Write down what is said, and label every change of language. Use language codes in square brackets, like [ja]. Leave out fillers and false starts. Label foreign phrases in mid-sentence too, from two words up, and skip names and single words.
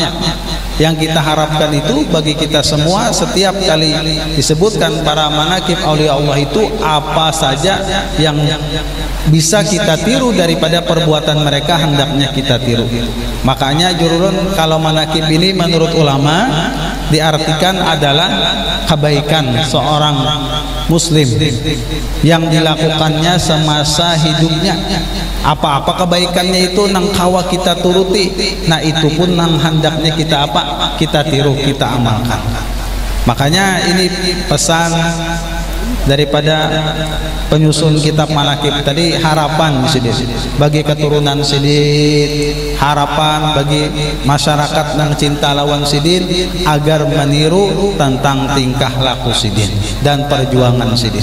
[id] Yang kita harapkan itu bagi kita semua, setiap kali disebutkan para manaqib aulia Allah itu apa saja yang bisa kita tiru daripada perbuatan mereka, hendaknya kita tiru. Makanya jurulun kalau manaqib ini menurut ulama diartikan adalah kebaikan seorang muslim yang dilakukannya semasa hidupnya. Apa-apa kebaikannya itu nang kawa kita turuti, nah itu pun nang hendaknya kita apa? Kita tiru, kita amalkan. Makanya ini pesan daripada penyusun kitab manaqib tadi, harapan sidin bagi keturunan sidin, harapan bagi masyarakat yang cinta lawan sidin agar meniru tentang tingkah laku sidin dan perjuangan sidin.